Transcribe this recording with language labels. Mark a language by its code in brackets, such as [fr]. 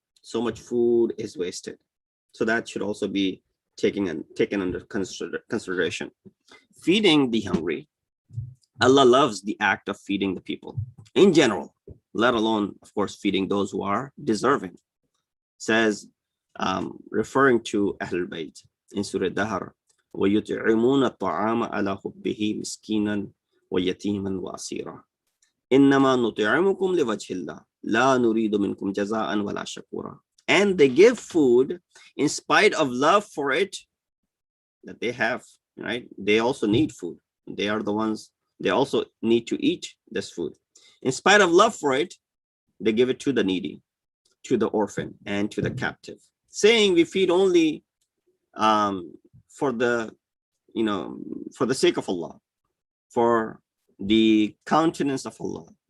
[en] So much food is wasted. So that should also be taken under consideration. Feeding the hungry. Allah loves the act of feeding the people in general, let alone, of course, feeding those who are deserving. Says, referring to Ahlul Bayt in Surah Dahr, [ar] وَيُطْعِمُونَ الطَّعَامَ عَلَى حُبِّهِ مِسْكِينًا وَيَتِيمًا وَأَسِيرًا إِنَّمَا نُطْعِمُكُمْ لِوَجْهِ اللَّهِ لَا نُرِيدُ مِنْكُمْ جَزَاءً وَلَا شَكُورًا. [en] And they give food in spite of love for it that they have, right? They also need food. They are the ones, they also need to eat this food. In spite of love for it, they give it to the needy, to the orphan, and to the captive, saying we feed only for the, for the sake of Allah, for the countenance of Allah.